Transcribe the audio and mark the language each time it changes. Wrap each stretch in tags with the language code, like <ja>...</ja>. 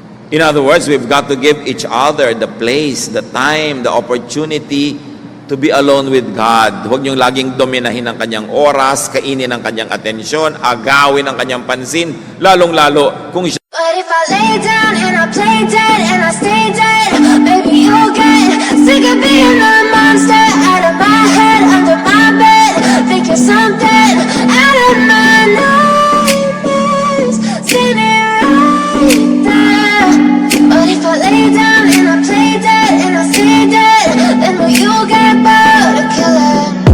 <en>In other words, we've got to give each other the place, the time, the opportunity to be alone with God.</en> <tl>Huwag niyong laging dominahin ang kanyang oras, kainin ang kanyang atensyon, agawin ang kanyang pansin, lalong-lalo kung siya.</tl> <en>But if I lay down and I play dead and I stay dead, maybe you'll get sick of being the monster out of my head, under my bed. Think you're something out of my nightmares. See me right there. But if I lay down and I play dead and I stay dead, then will you get bored of killing?</en>